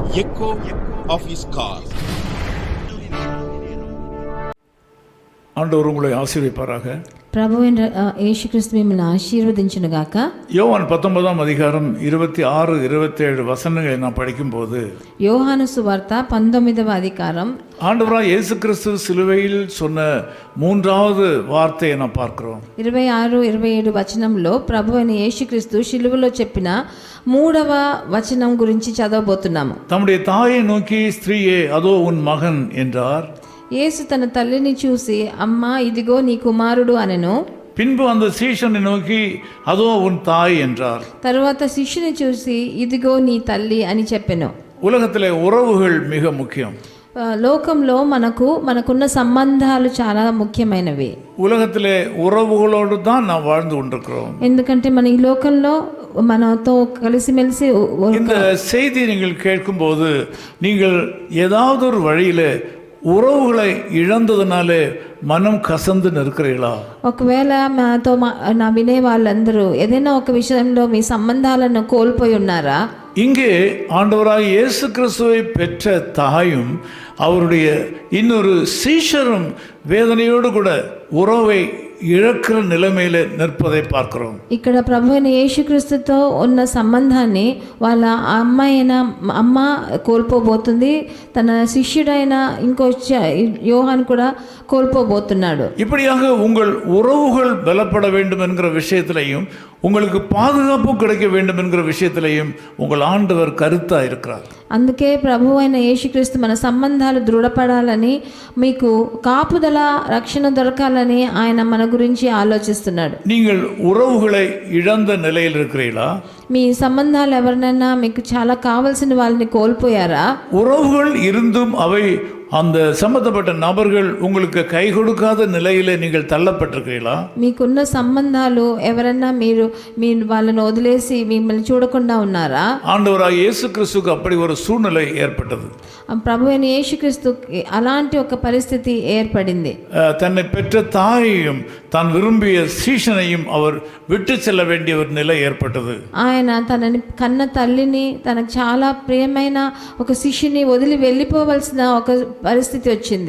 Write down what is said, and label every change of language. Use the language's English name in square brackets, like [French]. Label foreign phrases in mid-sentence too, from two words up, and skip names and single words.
[English] echo of his call. [Tamil] ஆண்டவர் உங்களை ஆசீர்வதிப்பாராக. [Telugu] ప్రభు అయిన యేసుక్రీస్తు మిమ్మల్ని ఆశీర్వదించును గాక. [Tamil] யோவான் 19 அதிகாரம் 26 27 வசனங்களை நான் படிக்கும்போது [Telugu] యోహాను సువార్త 19వ అధికారం [Tamil] ஆண்டவராய் இயேசு கிறிஸ்து சிலுவையில் சொன்ன மூன்றாவது வார்த்தையை நான் பார்க்கிறோம். [Telugu] 26 27 వచనంలో ప్రభు అయిన యేసుక్రీస్తు శిలువలో చెప్పిన మూడవ వచనం గురించి చదవబోతున్నాము. [Tamil] தம்முடைய தாயை நோக்கி ஸ்திரீயே அதோ உன் மகன் என்றார். [Telugu] యేసు తన తల్లిని చూసి అమ్మా ఇదిగో నీ కుమారుడు అనెను. [Tamil] பின்பு அந்த சீஷனை நோக்கி அதோ உன் தாய் என்றார். [Telugu] తరువాత శిష్యుని చూసి ఇదిగో నీ తల్లి అని చెప్పెను. [Tamil] உலகத்திலே உறவுகள் மிக முக்கியம். [Telugu] లోకంలో మనకున్న సంబంధాలు చాలా ముఖ్యమైనవి. [Tamil] உலகத்திலே உறவுகளோடு தான் நாம் வாழ்ந்து கொண்டிருக்கிறோம். [Telugu] ఎందుకంటే మన ఈ లోకంలో మనతో కలిసిమెలిసి [Tamil] இந்த செய்தி நீங்கள் கேட்கும்போது நீங்கள் ஏதாவது ஒரு வழியில உறவுகளை இழந்ததுனாலே மனம் கசந்து நிற்கிறீர்களா? [Telugu] ఒకవేళ నాతో నా వినే వాళ్ళందరూ ఏదైనా ఒక విషయంలో మీ సంబంధాలను కోల్పోయి ఉన్నారా? [Tamil] இங்கே ஆண்டவராய் இயேசு கிறிஸ்துவை பெற்ற தாயும் அவருடைய இன்னொரு சீஷரும் வேதனையோடு கூட உறவை இழக்கிற நிலைமையில நிற்பதை பார்க்கிறோம். [Telugu] ఇక్కడ ప్రభు అయిన యేసుక్రీస్తుతో ఉన్న సంబంధాన్ని వాళ్ళ అమ్మ కోల్పోబోతుంది. తన శిష్యుడైన ఇంకో యోహాన్ కూడా కోల్పోబోతున్నాడు. [Tamil] இப்படியாக உங்கள் உறவுகள் பலப்பட வேண்டும் என்கிற விஷயத்திலையும் உங்களுக்கு பாதுகாப்பு கிடைக்க வேண்டும் என்கிற விஷயத்திலையும் உங்கள் ஆண்டவர் கருத்தா இருக்கிறார். [Telugu] అందుకే ప్రభు అయిన యేసుక్రీస్తు మన సంబంధాలు దృఢపడాలని, మీకు కాపుదల రక్షణ దొరకాలని ఆయన మన గురించి ఆలోచిస్తున్నాడు. [Tamil] நீங்கள் உறவுகளை இழந்த நிலையில் இருக்கிறீர்களா? [Telugu] మీ సంబంధాలు ఎవరినైనా మీకు చాలా కావాల్సిన వాళ్ళని కోల్పోయారా? [Tamil] உறவுகள் இருந்தும் అவை அந்த சம்பந்தப்பட்ட நபர்கள் உங்களுக்கு கை கொடுக்காத நிலையிலே நீங்கள் தள்ளப்பட்டிருக்கிறீர்களா? [Telugu] మీకున్న సంబంధాలు ఎవరన్నా మీరు వాళ్ళని వదిలేసి మిమ్మల్ని చూడకుండా ఉన్నారా? [Tamil] ஆண்டவராய் இயேசு கிறிஸ்துவுக்கு அப்படி ஒரு சூழ்நிலை ஏற்பட்டது. [Telugu] ప్రభు అయిన యేసుక్రీస్తుకి అలాంటి ఒక పరిస్థితి ఏర్పడింది. [Tamil] தன்னை பெற்ற தாயையும் தான் விரும்பிய சீஷனையும் அவர் விட்டு செல்ல வேண்டிய ஒரு நிலை ஏற்பட்டது. [Telugu] ఆయన తనని కన్న తల్లిని, తనకు చాలా ప్రియమైన ఒక శిష్యుని వదిలి వెళ్ళిపోవలసిన ఒక పరిస్థితి వచ్చింది.